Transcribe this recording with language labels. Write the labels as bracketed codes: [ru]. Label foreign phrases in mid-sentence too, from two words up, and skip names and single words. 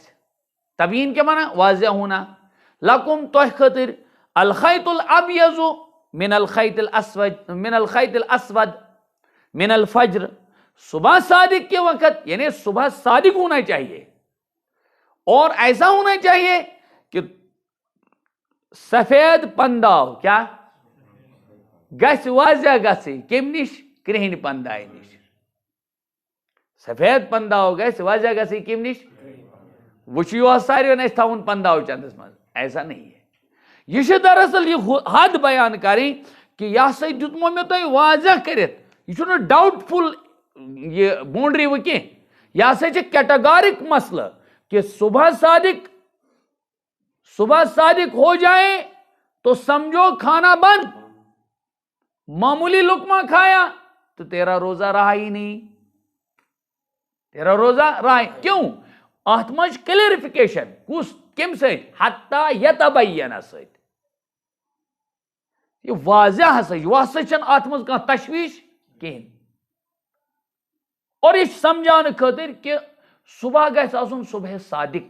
[ks] تبیٖن کیٛاہ وَنان واضح ہونا لکم تۄہہِ خٲطرٕ [ar] الخیط الابیض من الخیط الاسود من الفجر. [ur] صبح صادق کے وقت یعنی صبح صادق ہونا چاہیے اور ایسا ہونا چاہیے کہ [ks] سفید پنداو کیا گژھِ واضح گژھٕنۍ کمہِ نِش کرٛہِنۍ پندایہِ نِش. سفید پنداو گژھِ واضح گژھٕنۍ کمہِ نِش وۄنۍ چھُ یِہوس ساروِین اَسہِ تھاوُن پنداو چندس منٛز [ur] ایسا نہیں ہے. [ks] یہ چھِ دراصل یہ حد بیان کرٕنۍ کہ یہ ہسا دیُتمو مےٚ تۄہہِ واضح کٔرِتھ. یہ چھُنہٕ ڈاؤٹ فل یہ بونڈری وۄنۍ کینٛہہ. یہ ہسا چھِ کیٹاگارک مسئلہ کہ [ur] صبح صادق ہو جائے تو سمجھو کھانا بند. معمولی لقمہ کھایا تو تیرا روزہ رہا ہی نہیں. تیرا روزہ رہا [ks] کیوں اتھ منٛز چھِ کلیرفکیشن کُس کمہِ سۭتۍ حتیٰ یتبین سۭتۍ. یہ واضح ہسا ہسا چھنہٕ اتھ منٛز کانٛہہ تشویش کہیٖنۍ. اور یہ سمجھاونہٕ خٲطرٕ کہ صبح گژھِ آسُن صبح صادق.